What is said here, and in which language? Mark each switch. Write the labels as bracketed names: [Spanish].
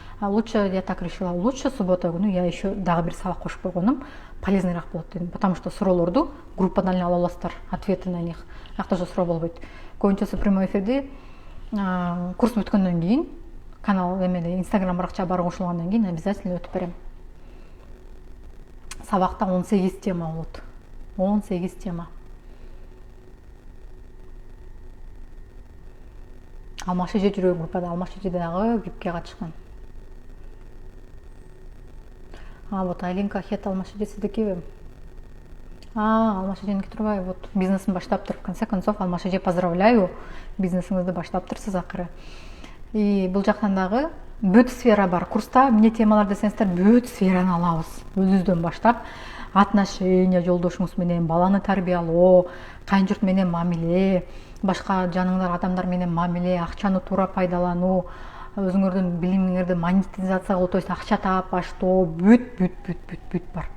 [Russian] А лучше, я так решила, лучше суббота [Kyrgyz] күнү [Russian] я еще [Kyrgyz] дагы бир сабак кошуп койгонум [Russian] полезныйраак [Kyrgyz] болот дедим, [Russian] потому что [Kyrgyz] суроолорду группадан эле ала аласыздар, [Russian] ответы на них. [Kyrgyz] Акта же суроо болбойт. Көбүнчөсү прямой эфирди курс бүткөндөн кийин, канал эмеде Инстаграм баракча баары кошулгандан кийин [Russian] обязательно [Kyrgyz] өтүп берем. Сабакта 18 тема болот. 18 тема. Алмаш эже жүрөк группада, Алмаш эже дагы випке катышкан. Вот Алинка Хет Алмаш эже сиздикиби? Алмаш эженики турбайбы? Вот бизнесин баштаптыр. [Russian] В конце концов, [Kyrgyz] Алмаш эже, [Russian] поздравляю, [Kyrgyz] бизнесиңизди баштаптырсыз акыры. И бул жактан дагы бүт сфера бар. Курста эмне темалар десеңиздер, бүт сфераны алабыз. Өзүбүздөн баштап, отношения жолдошуңуз менен, баланы тарбиялоо, кайын журт менен мамиле, башка жаныңдар адамдар менен мамиле, акчаны туура пайдалануу, өзүңөрдүн билимиңерди монетизация кылуу, [Russian] то есть [Kyrgyz] акча таап баштоо, бүт бар.